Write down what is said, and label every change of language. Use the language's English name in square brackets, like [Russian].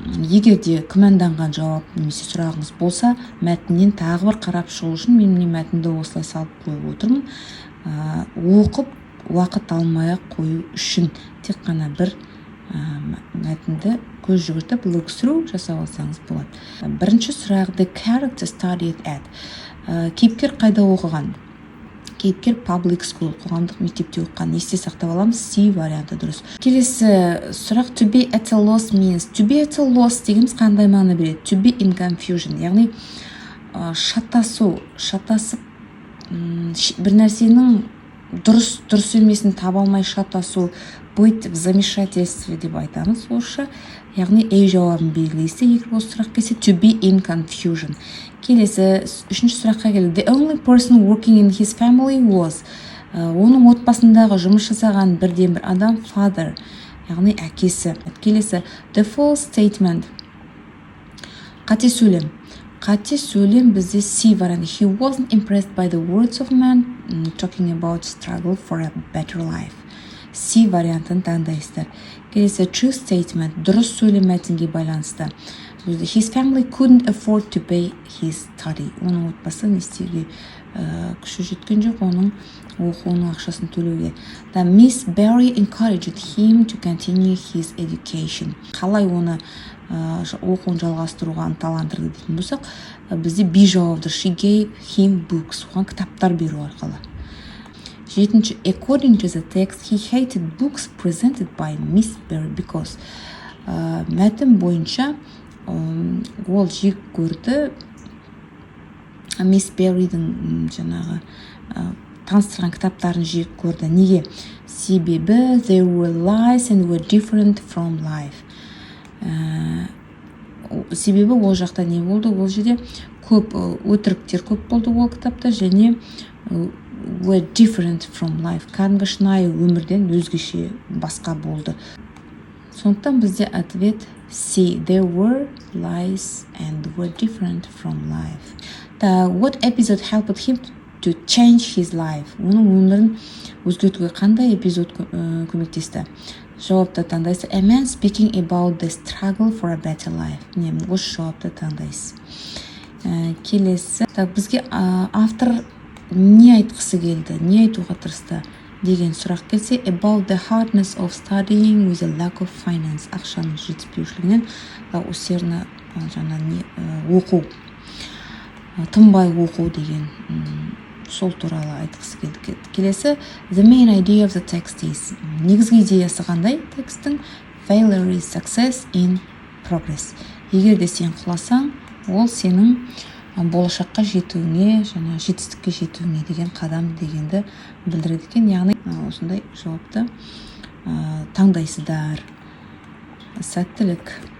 [Kazakh] Егер де күмәнданған жауап немесе сұрағыңыз болса, мәтіннен тағы бір қарап шығу үшін мен міне мәтінді осылай салып қойып отырмын. Оқып уақыт алмай қою үшін тек қана бір мәтінді көз жүгіртіп look through жасап алсаңыз болады. Бірінші сұрақ, [English] the character studied at. [Kazakh] Кейіпкер қайда оқыған? Кейіпкер public school, қоғамдық мектепте оқыған. Есте сақтап аламыз, C варианты дұрыс. Келесі сұрақ, [English] to be at a loss means. To be at a loss [Kazakh] дегеніміз қандай мағына береді? [English] To be in confusion, [Kazakh] яғни шатасып бір нәрсенің дұрыс емесін таба алмай шатасу, [Russian] быть в замешательстве [Kazakh] деп айтамыз орысша. Яғни жауабын белгілейсіз. Егер осы сұрақ келсе, [English] to be in confusion. [Kazakh] Келесі үшінші сұраққа келді. [English] The only person working in his family was. [Kazakh] Оның отбасындағы жұмыс жасаған бірден бір адам father, яғни әкесі. Келесі [English] the false statement. [Kazakh] Қате сөйлем. Қате сөйлем бізде C варианты. [English] He wasn't impressed by the words of man talking about struggle for a better life. [Kazakh] C вариантын таңдайсыздар. Келесі [English] true statement. [Kazakh] Дұрыс сөйлем мәтінге байланысты. [English] His family couldn't afford to pay his study. [Kazakh] Оның отбасы не істеуге күші жеткен жоқ, оның оқуының ақшасын төлеуге. [English] Miss Barry encouraged him to continue his education. [Kazakh] Қалай оны оқуын жалғастыруға ынталандырды дейтін болсақ, бізде B жауабы. [English] She gave him books. [Kazakh] Оған кітаптар беру арқылы. Жетінші, [English] according to the text, he hated books presented by Miss Barry because. [Kazakh] Мәтін бойынша ол жек көрді Miss Barry'дің жаңағы таныстырған кітаптарын жек көрді. Неге? Себебі [English] they were lies and were different from life. [Kazakh] Себебі ол жақта не болды? Ол жерде көп өтіріктер көп болды ол кітапта, және [English] were different from life. [Kazakh] Кәдімгі шынайы өмірден өзгеше басқа болды. Сондықтан бізде ответ C. [English] There were lies and were different from life. What episode helped him to change his life? [Kazakh] Оның өмірін өзгертуге қандай эпизод көмектесті? Жауапты таңдайсыз. [English] A man speaking about the struggle for a better life. [Kazakh] Осы жауапты таңдайсыз. Келесі. Бізге автор не айтқысы келді, не айтуға тырысты деген сұрақ келсе, [English] about the hardness of studying with a lack of finance. [Kazakh] Ақшаның жетіспеушілігінен усердно оқу, тынбай оқу деген сол туралы айтқысы келді. Келесі, [English] the main idea of the text is. [Kazakh] Негізгі идеясы қандай текстің? [English] Failure is success in progress. [Kazakh] Егер де сен құласаң, ол сенің болашаққа жетуіңе, және жетістікке жетуіңе деген қадам дегенді білдіреді екен. Яғни осындай жауапты таңдайсыздар. Сәттілік.